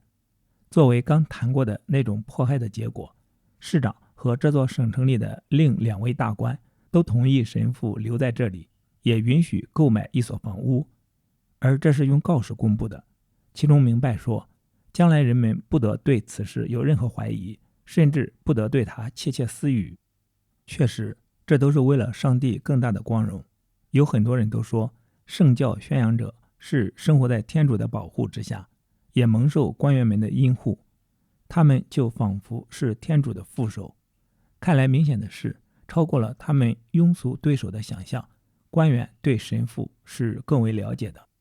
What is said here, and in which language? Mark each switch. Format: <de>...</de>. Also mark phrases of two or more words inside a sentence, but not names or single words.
<zh>作為剛談過的那種迫害的結果，市長和這座省城裡的另2位大官都同意神父留在這裡，也允許購買一所房屋，而這是用告示公布的，其中明白說，將來人們不得對此事有任何懷疑，甚至不得對他竊竊私語。確實，這都是為了上帝更大的光榮。有很多人都說，聖教宣揚者是生活在天主的保護之下，也蒙受官員們的庇護，他們就仿佛是天主的副手。看來明顯的是，超過了他們庸俗对手的想象，官员对神父是更为了解的。</zh>